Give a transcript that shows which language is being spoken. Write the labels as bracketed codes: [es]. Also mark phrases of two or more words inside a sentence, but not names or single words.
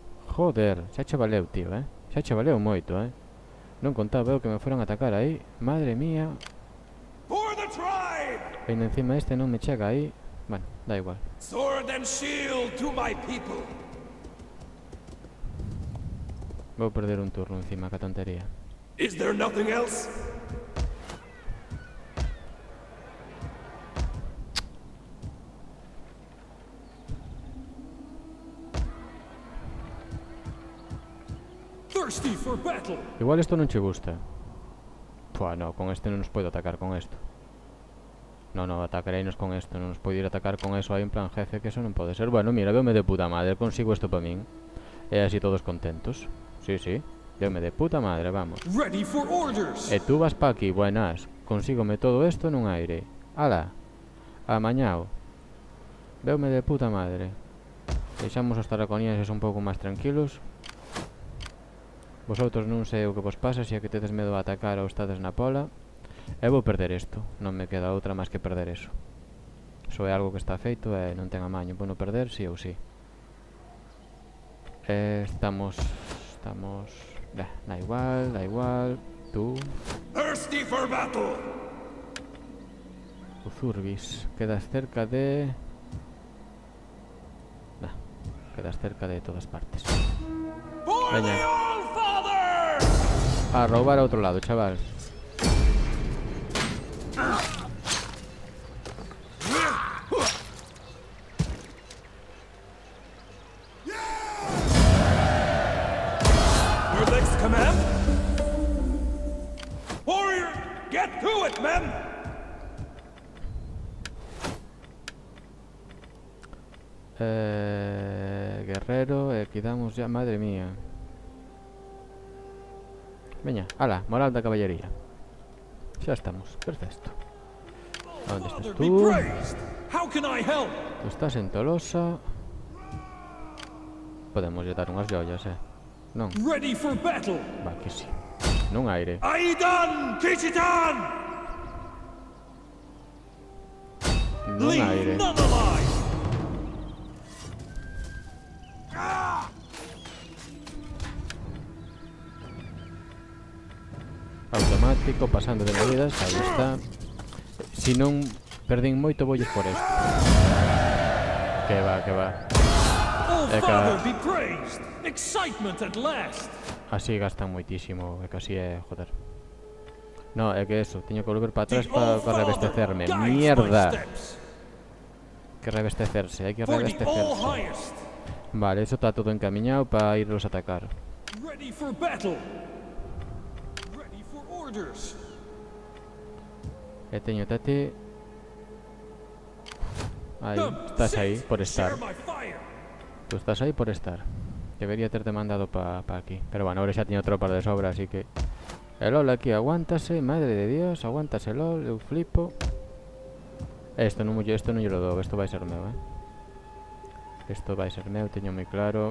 [gl] Joder, xa che valeu, tío, xa che valeu moito, Non contaba eu que [es] me fueran a atacar [gl] aí. [es] Madre mía. [en] For the tribe! [gl] Ainda encima este non me chega aí. Bueno, da igual. [en] Sword and shield to my people! [gl] Vou perder un turno encima, que tontería. [en] Is there nothing else? Thirsty for battle! [gl] Igual isto non che gusta. Pua, no, con este non nos podo atacar con esto. No, atacareinos con esto. Non nos podo ir a atacar con eso aí en plan jefe, que eso non pode ser. Bueno, mira, veume de puta madre, consigo isto para min. E así todos contentos. Sí, veume de puta madre, vamos. [en] Ready for orders! [gl] E tú vas pa aquí, buenas. Consígome todo esto nun aire. Ala, amañao. Veume de puta madre. Deixamos os taraconienses un pouco máis tranquilos. Vosotros non sei o que vos pasa, se é que tedes medo a atacar ou estades na pola. E vou perder isto, non me queda outra máis que perder eso. Iso é algo que está feito e non ten amaño. Bueno, perder sí ou sí. Estamos... Da igual. Tú... [en] Thirsty for battle! [gl] Uzurbis, quedas cerca de... Quedas cerca de todas partes. Veña. A roubar a outro lado, chaval. [en] Your next command? Warrior, get to it, men! [es] Guerrero, quedamos ya, madre mía. [gl] Veña, ala, moral da caballería. Xa estamos, perfecto. Onde estás [en] Father, [gl] tú? [en] be praised! How can I help? [gl] Tú estás en Tolosa. Podemos lle dar unhas joias, Non, [en] Ready for battle! [gl] va que sí. Nun aire. Aidan Kichitan! Nun aire. [en] Leave none alive! [gl] Automático, pasando de medidas, aí está. Si non perdín moito, voulles por esto. Que va. Oh, É que- [en] Father, be praised! Excitement at last! [gl] Así gastan moitísimo, é que así é, joder. No, é que eso, teño que volver para atrás [en] The All [gl] para revestecerme. [en] Father guides my [es] Mierda. [en] steps. [gl] Que revestecerse, hai que [en] For the All [gl] revestecerse. [en] Highest! [gl] Vale, eso está todo encamiñado para irlos a atacar. [en] Ready for battle! Ready for orders! [gl] E teño tati. Aí, estás aí por estar. [en] Share my fire! [gl] Tú estás aí por estar. Debería terte mandado pa aquí. Pero bueno, ahora xa teño tropas de sobra, así que... El LOL aquí aguántase, [es] madre de Dios, [gl] aguántase LOL, eu flipo. Esto non lle lo dou, esto vai ser meu, Esto vai ser meu, teño moi claro.